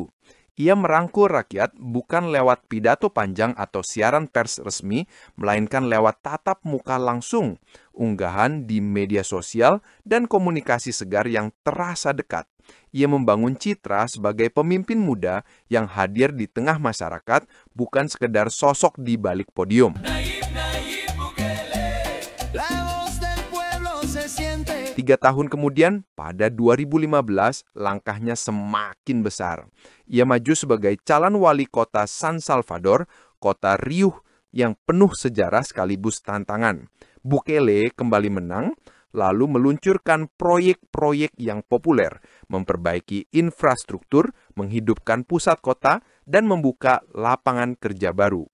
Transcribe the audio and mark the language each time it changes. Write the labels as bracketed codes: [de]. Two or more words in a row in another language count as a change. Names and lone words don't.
[id] Ia merangkul rakyat bukan lewat pidato panjang atau siaran pers resmi, melainkan lewat tatap muka langsung, unggahan di media sosial, dan komunikasi segar yang terasa dekat. Ia membangun citra sebagai pemimpin muda yang hadir di tengah masyarakat, bukan sekedar sosok di balik podium. [es] Nayib, Nayib Bukele. La voz del pueblo se siente. [id] 3 tahun kemudian, pada 2015, langkahnya semakin besar. Ia maju sebagai calon wali kota San Salvador, kota riuh yang penuh sejarah sekaligus tantangan. Bukele kembali menang, lalu meluncurkan proyek-proyek yang populer, memperbaiki infrastruktur, menghidupkan pusat kota, dan membuka lapangan kerja baru.